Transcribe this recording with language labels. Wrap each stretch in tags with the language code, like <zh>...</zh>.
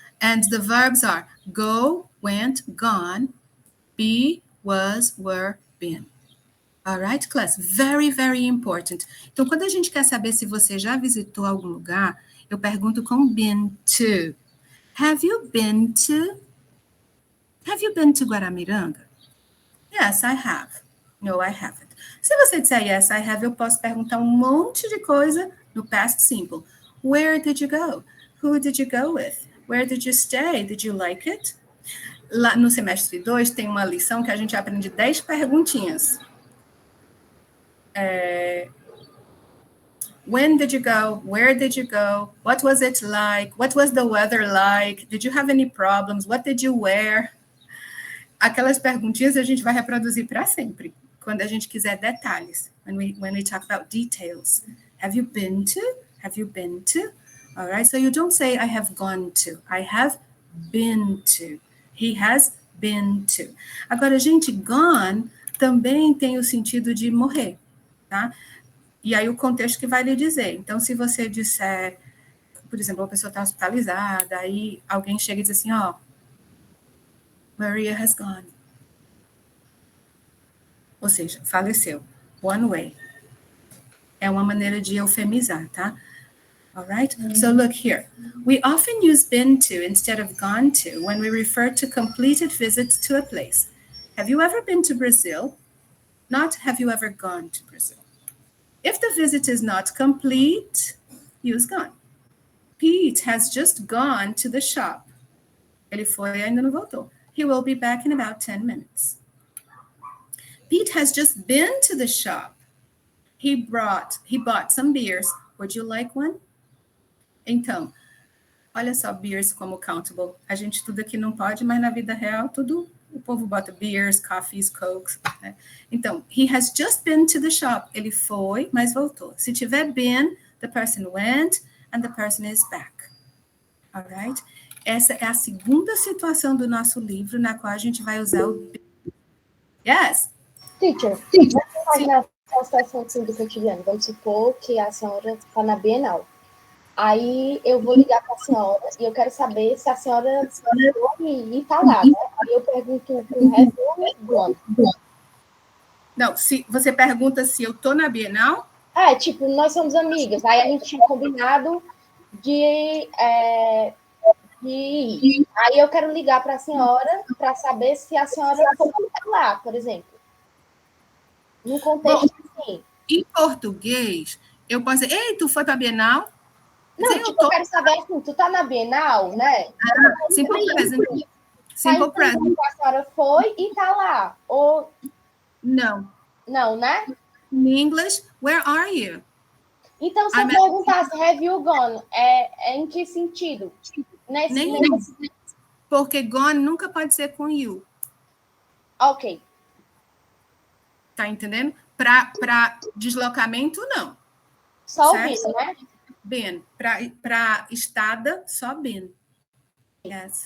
<en>And the verbs are go, went, gone, be, was, were, been. All right, class? Very, very important.</en> <pt>Então, quando a gente quer saber se você já visitou algum lugar, eu pergunto com been to.</pt> <en>Have you been to? Have you been to Guaramiranga? Yes, I have. No, I haven't.</en> <pt>Se você disser</pt> <en>yes, I have,</en> <pt>eu posso perguntar um monte de coisa no past simple.</pt> <en>Where did you go? Who did you go with? Where did you stay? Did you like it?</en> <pt>Lá no semestre 2 tem uma lição que a gente aprende 10 perguntinhas.</pt> <en>When did you go? Where did you go? What was it like? What was the weather like? Did you have any problems? What did you wear?</en> <pt>Aquelas perguntinhas a gente vai reproduzir para sempre, quando a gente quiser detalhes.</pt> <en>When we talk about details. Have you been to? Have you been to? All right, so you don't say I have gone to. I have been to. He has been to.</en> <pt>Agora, gente, gone também tem o sentido de morrer, tá? E aí o contexto que vai lhe dizer. Então, se você disser, por exemplo, uma pessoa está hospitalizada, aí alguém chega e diz assim, ó,</pt> <en>Maria has gone.</en> <pt>Ou seja, faleceu.</pt> <en>One way.</en> <pt>É uma maneira de eufemizar, tá?</pt> <en>All right? So look here. We often use been to instead of gone to when we refer to completed visits to a place. Have you ever been to Brazil? Not have you ever gone to Brazil. If the visit is not complete, use gone. Pete has just gone to the shop.</en> <pt>Ele foi e ainda não voltou.</pt> <en>He will be back in about 10 minutes. Pete has just been to the shop. He bought some beers. Would you like one?</en> <pt>Então, olha só, beers como countable. A gente tudo aqui não pode, mas na vida real, tudo, o povo bota</pt> <en>beers, coffees, cokes.</en> <pt>Né? Então,</pt> <en>he has just been to the shop.</en> <pt>Ele foi, mas voltou. Se tiver</pt> <en>been, the person went and the person is back. All right?</en> <pt>Essa é a segunda situação do nosso livro na qual a gente vai usar o been.</pt> <en>Yes?</en> <pt>Teacher, vamos imaginar uma situação assim do cotidiano. Vamos supor que a senhora está na Bienal. Aí eu vou ligar para a senhora e eu quero saber se a senhora foi e está lá, né? Aí eu pergunto o resto do ano. Não, se você pergunta se eu tô na Bienal? Tipo, nós somos amigas. Aí a gente tinha combinado de ir. Aí eu quero ligar para a senhora para saber se a senhora foi lá, por exemplo. No contexto assim. Em português, eu posso dizer, ei, tu foi para a Bienal? Não, tipo, eu quero saber assim, tu tá na Bienal, né?</pt> <en>Simple present. Simple present.</en> <pt>A senhora foi e tá lá. Ou... Não. Não, né?</pt> <en>In English, where are you?</en> <pt>Então, se eu perguntasse,</pt> <en>have you gone?</en> <pt>É em que sentido? Nem porque gone nunca pode ser com you. Ok. Tá entendendo? Para deslocamento, não. Só certo? o been, né? Been. Para estada, só been. Yes.</pt>